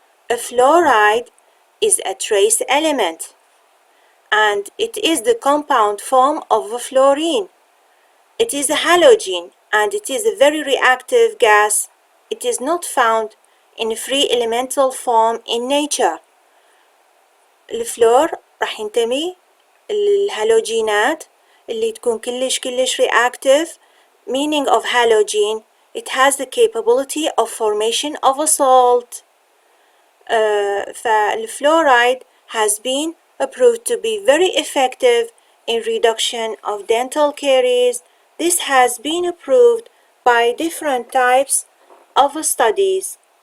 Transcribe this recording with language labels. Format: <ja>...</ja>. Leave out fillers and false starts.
<en>A fluoride is a trace element, and it is the compound form of a fluorine. It is a halogen, and it is a very reactive gas. It is not found in free elemental form in nature.</en> <ar>الفلور راح ينتمي الهالوجينات اللي تكون كلش reactive.</ar> <en>Meaning of halogen, it has the capability of formation of a salt. فالفلورايد has been approved to be very effective in reduction of dental caries. This has been approved by different types of studies.</en>